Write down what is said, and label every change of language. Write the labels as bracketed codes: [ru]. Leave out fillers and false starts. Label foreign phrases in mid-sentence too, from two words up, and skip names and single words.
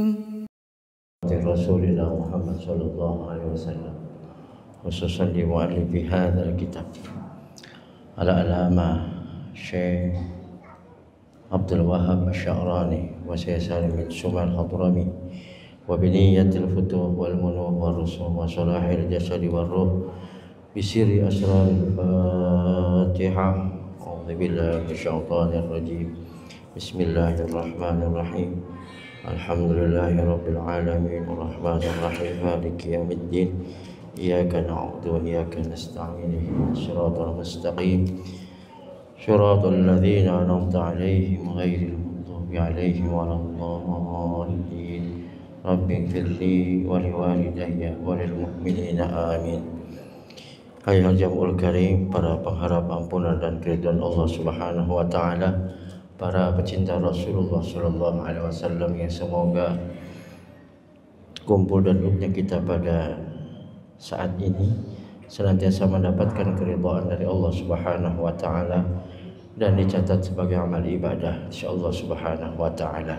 [ar] رسول الله محمد صلى الله عليه وسلم، خصوصا di مؤلف هذا الكتاب العلامة الشيخ عبد الوهاب الشعراني وسيد من سمال حضرمي وبنية الفتوح والمنوح والرسوم وصلاح الجسد والروح بسر أسرار الفاتحة. أعوذ بالله من الشيطان الرجيم. بسم الله الرحمن الرحيم. الحمد لله رب العالمين الرحمن الرحيم مالك يوم الدين إياك نعبد وإياك نستعين اهدنا الصراط المستقيم صراط الذين أنعمت عليهم غير المغضوب عليهم ولا الضالين. رب اغفر لي ولوالدي وللمؤمنين آمين. أيها الجمع الكريم, [id] para pengharap ampunan dan keridhaan [ar] الله سبحانه وتعالى, [id] para pecinta [ar] رسول الله صلى الله عليه وسلم [id] yang semoga kumpul dan duduknya kita pada saat ini senantiasa mendapatkan keridhaan dari [ar] الله سبحانه وتعالى [id] dan dicatat sebagai amal ibadah [ar] إن شاء الله سبحانه وتعالى.